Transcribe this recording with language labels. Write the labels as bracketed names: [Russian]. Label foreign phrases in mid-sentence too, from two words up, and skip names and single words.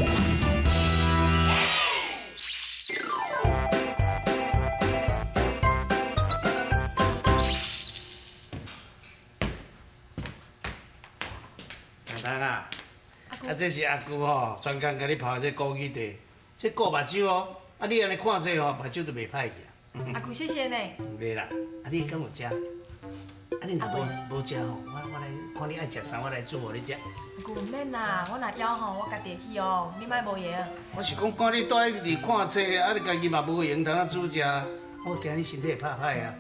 [Min Nan Chinese] 丹啊，这是阿舅吼，专工甲你泡这枸杞茶，这顾目睭哦。啊，你安尼看这吼，目睭就袂歹去啊。阿舅，谢谢呢。袂啦，啊你敢有食？啊你若无食吼，我来看你爱食啥，我来煮互你食。阿舅唔免啦，我若枵吼，我家己去哦，你莫无闲。我是讲，看你住喺伫看册，啊你家己嘛无闲，通啊煮食，我惊你身体会歹歹啊。